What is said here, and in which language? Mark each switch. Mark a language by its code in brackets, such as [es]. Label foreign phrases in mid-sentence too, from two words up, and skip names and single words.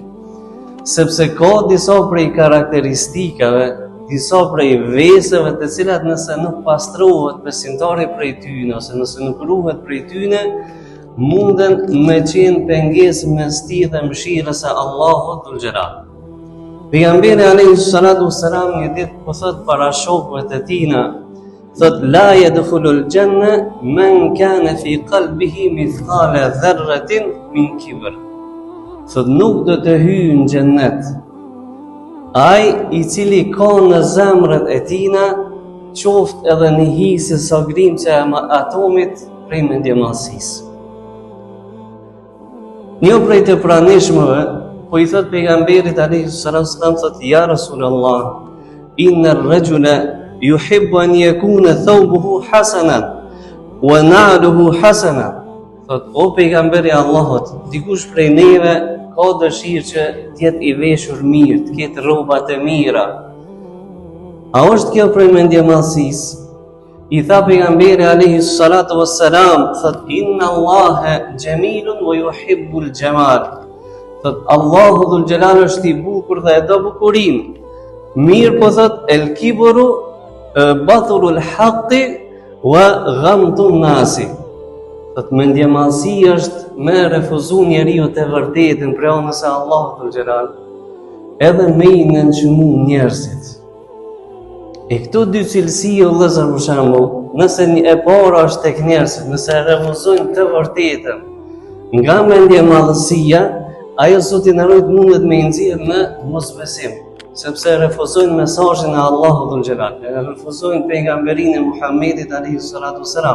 [sq] Sepse ka disa prej karakteristikave, disa prej veseve të cilat nëse nuk pastrohet besimtari prej tyne, ose nëse nuk ruhet prej tyne, munden me qenë pengesë mes tij dhe mëshirës së Allahut [ar] ذو الجلال. [sq] Pejgamberi [ar] عليه الصلاة والسلام [sq] një ditë po thot para shokëve të tina, thot [ar] لا يدخل الجنة من كان في قلبه مثقال ذرة من كبر. [sq] Thot nuk do të hyjë në xhennet ai i cili ka në zemrën e tina qoftë edhe një hisë sa grimca e atomit prej mendjemallësisë. Një prej të pranishmëve, po i thot pejgamberit [ar] عليه الصلاة والسلام, [sq] thot [ar] يا رسول الله إن الرجل يحب أن يكون ثوبه حسنا ونعله حسنا. [sq] Thot o pejgamberi i Allahut, dikush prej neve ka dëshirë që të jetë i veshur mirë, të ketë rroba të mira. A është kjo prej mendjemallësisë? I tha pejgamberi [ar] عليه الصلاة والسلام, [sq] thot [ar] إن الله جميل ويحب الجمال. [sq] Thot [ar] الله ذو الجلال [sq] është i bukur dhe e do bukurinë. Mirë po thot [ar] الكبر بطر الحق وغمط الناس. [sq] Thot mendjemallësia është me refuzu njeriu të vërtetën për anës së Allahut [ar] ذو الجلال, [sq] edhe me i nënçmu njerëzit. E këto dy cilësi o vëllezër për shembull, nëse e para është tek njerëzit, nëse refuzojnë të vërtetën nga mendjemallësia, ajo Zoti na ruaj mundet me nxjerr në mosbesim, sepse refuzojnë mesazhin e Allahut [ar] ذو الجلال, [sq] refuzojnë pejgamberinë e Muhamedit [ar] عليه الصلاة والسلام.